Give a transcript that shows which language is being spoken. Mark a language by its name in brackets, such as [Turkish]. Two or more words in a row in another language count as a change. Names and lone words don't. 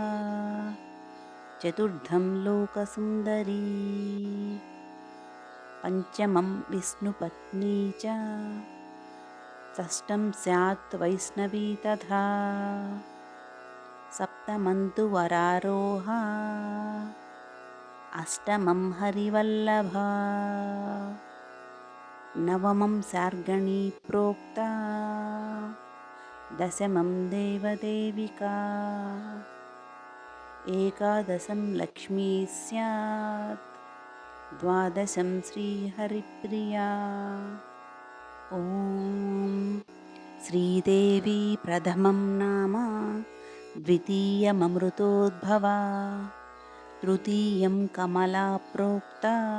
[Sanskrit] चतुर्थं लोकसुंदरी पंचमं विष्णुपत्नी च षष्टं स्यात् वैष्णवी तथा सप्तमंतु वरारोह अष्टमं हरिवल्लभ नवमं शार्गणी प्रोक्त दशमं देवदेविका एकादशं लक्ष्मी स्यात् द्वादशं श्रीहरिप्रिया। ॐ श्रीदेवी प्रथमं नाम द्वितीयममृतोद्भवा तृतीयं कमला प्रोक्ता